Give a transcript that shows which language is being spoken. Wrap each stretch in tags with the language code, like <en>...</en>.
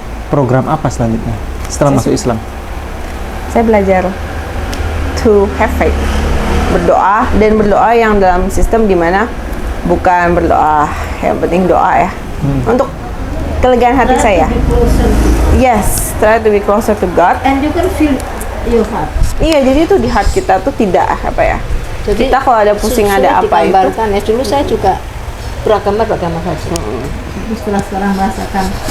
<id>Program apa selanjutnya setelah masuk Islam? Saya belajar</id> <en>to have faith.</en> <id>Berdoa, dan berdoa yang dalam sistem dimana bukan berdoa yang penting doa ya. Untuk kelegaan hati saya.</id> <en>Be closer to- Yes, try to be closer to God. And you can feel your heart.</en> <id>Iya, jadi itu di heart kita tuh tidak apa ya. Jadi Kita kalau ada pusing, sulit ada apa itu. digambarkan ya. Dulu saya juga beragama saja. Terus setelah sekarang merasakan</id>